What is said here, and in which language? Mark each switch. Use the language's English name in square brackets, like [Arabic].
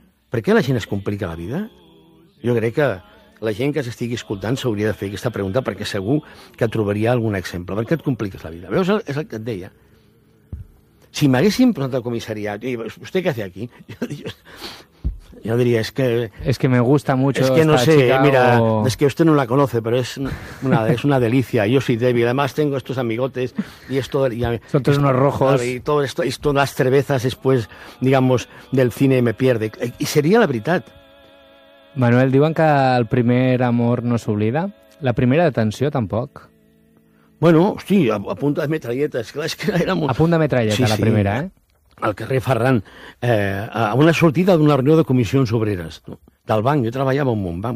[Catalan] Per què la gent es complica la vida? Jo crec que la gent que s'estigui escoltant s'hauria de fer aquesta pregunta perquè segur que trobaria algun exemple. Per què et compliques la vida? Veus, és el que et deia. Si m'haguessin posat al comissariat, i vostè què fa aquí? Jo diria, és que... [Spanish] És que me gusta mucho esta chica. [Catalan] És que no sé, mira, és que [Spanish] usted no la conoce, [Catalan] però és una delícia. [Spanish] Yo soy débil. Además, tengo estos amigotes y esto... Son todos unos rojos. Y todo esto, y todas las cervezas después, digamos, del cine me pierde. Y sería la veritat. [Catalan] Manuel, diuen que el primer amor no s'oblida. La primera detenció, tampoc. Bueno, hosti, a punta de metralleta. És clar, és que era molt... A punt de metralleta, sí, la primera, sí. Al carrer Ferran, a una sortida d'una reunió de comissions obreres, no? Del banc. Jo treballava en un banc.